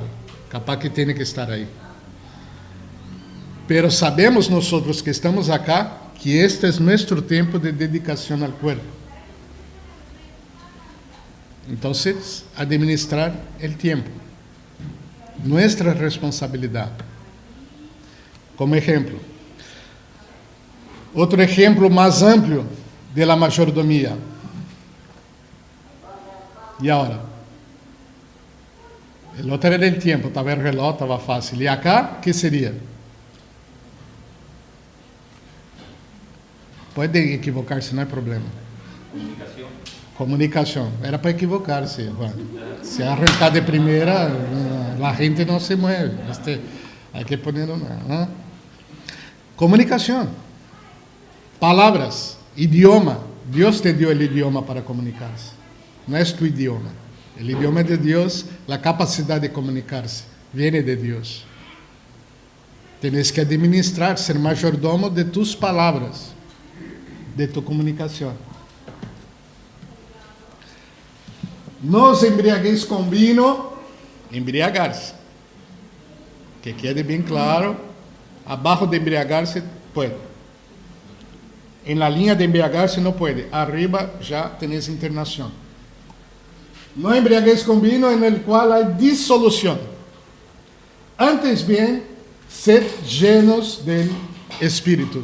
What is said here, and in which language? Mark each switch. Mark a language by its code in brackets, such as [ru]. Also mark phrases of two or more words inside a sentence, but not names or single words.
[es] Capaz que tiene que estar ahí. Pero sabemos nosotros que estamos acá, que este es nuestro tiempo de dedicación al cuerpo. Entonces, administrar el tiempo. Nuestra responsabilidad. Como ejemplo. [pt] Outro exemplo mais amplo [es] de la mayordomía. [pt] E agora? [es] El otro era el tiempo, estava el reloj, [pt] estava fácil. E acá, que seria? Pode equivocar-se, não é problema. [es] Comunicación. [pt] Comunicação. Era para equivocar-se, Juan. Se arrancar de primeira, a gente não se mueve. [es] Hay que poner una. [pt] Comunicação. Palavras, idioma. Deus te deu o idioma para comunicar-se. Não é tu idioma. O idioma é de Deus, a capacidade de comunicar-se viene de Deus. [es] Tienes que administrar, ser mayordomo de tus palavras, de tu comunicação. [pt] Não os embriagueis com vinho, embriagar-se. [es] Que quede [pt] bem claro, abaixo de embriagar-se, pode. [es] En la línea de embriagarse no puede. Arriba ya tenés internación. No embriaguéis con vino en el cual hay disolución. Antes bien, sed llenos del Espíritu.